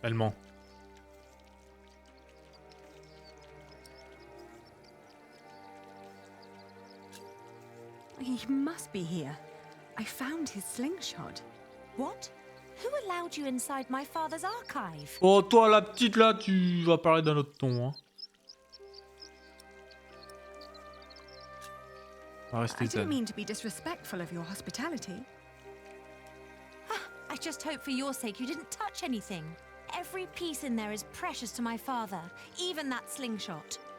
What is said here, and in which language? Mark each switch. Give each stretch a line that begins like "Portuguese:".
French: Elle ment.
English: He must be here. I found his slingshot. What? Who allowed you inside my father's archive?
French: Oh, toi, la petite, là, tu vas parler d'un autre ton, hein. On va rester
English: I didn't mean to be disrespectful of your hospitality. I just hope for your sake you didn't touch anything. Every piece in there is precious to my father, even that slingshot.